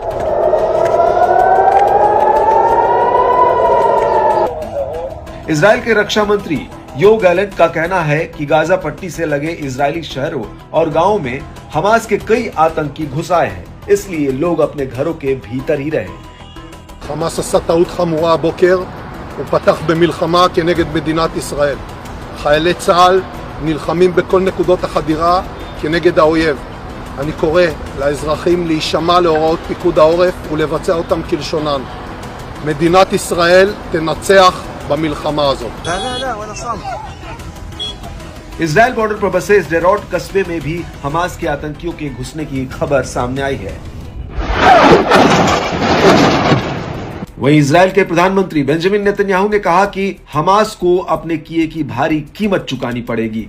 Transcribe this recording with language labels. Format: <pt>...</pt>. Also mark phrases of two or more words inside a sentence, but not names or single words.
<hi>इजराइल के रक्षा मंत्री योव गैलेंट का कहना है कि गाजा पट्टी से लगे इजरायली शहरों और गांवों में हमास के कई आतंकी घुस आए हैं, इसलिए लोग अपने घरों के भीतर ही रहे।</hi> <he>हमास עשה טעות חמורה הבוקר, הוא פתח במלחמה כנגד מדינת ישראל. חיילי צה"ל נלחמים בכל נקודות החדירה כנגד האויב. אני קורא לאזרחים להישמע להוראות פיקוד העורף ולבצע אותם כלשונן. מדינת ישראל תנצח במלחמה הזאת.</he> <hi>इजराइल बॉर्डर पर बसे स्डेरोट कस्बे में भी हमास के आतंकियों के घुसने की खबर सामने आई है। वहीं इजराइल के प्रधानमंत्री बेंजामिन नेतन्याहू ने कहा कि हमास को अपने किए की भारी कीमत चुकानी पड़ेगी।</hi>